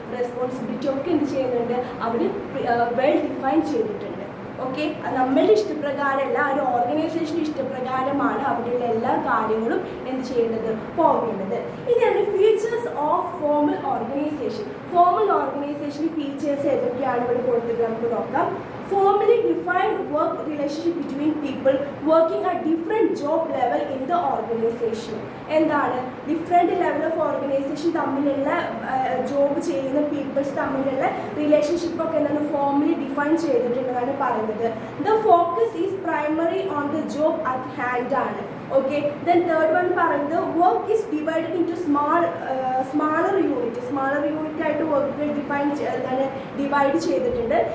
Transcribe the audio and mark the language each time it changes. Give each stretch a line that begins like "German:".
Malayalam: Responsibility ഒക്കെ എന്ത് ചെയ്യുന്നുണ്ട്? അവർ വെൽ ഡിഫൈൻ ചെയ്തിട്ടുണ്ട്. ഓക്കെ, നമ്മളുടെ ഇഷ്ടപ്രകാരമല്ല, ഒരു ഓർഗനൈസേഷൻ്റെ ഇഷ്ടപ്രകാരമാണ് അവിടെയുള്ള എല്ലാ കാര്യങ്ങളും എന്ത് ചെയ്യേണ്ടത്? പോകേണ്ടത്. ഇനിയാണ് features of formal organisation. Formal organisation features ഏതൊക്കെയാണ് ഇവിടെ കൊടുത്തിട്ട് നമുക്ക് നോക്കാം.
English: Formally defined work relationship between people working at different job level in the organization.
Malayalam: എന്താണ്? ഡിഫറെൻറ്റ് ലെവൽ ഓഫ് ഓർഗനൈസേഷൻ തമ്മിലുള്ള ജോബ് ചെയ്യുന്ന പീപ്പിൾസ് തമ്മിലുള്ള റിലേഷൻഷിപ്പ് ഒക്കെ എന്താണ്? ഫോർമലി ഡിഫൈൻ ചെയ്തിട്ടുണ്ടെന്നാണ് പറയുന്നത്.
English: the focus is primary on the job at hand
Malayalam: ആണ്. Okay, then third one പറയുന്നത്
English: work is divided into smaller unit
Malayalam: ആയിട്ട് വർക്കുകൾ ഡിവൈഡ് ചെയ്തിട്ടുണ്ട്.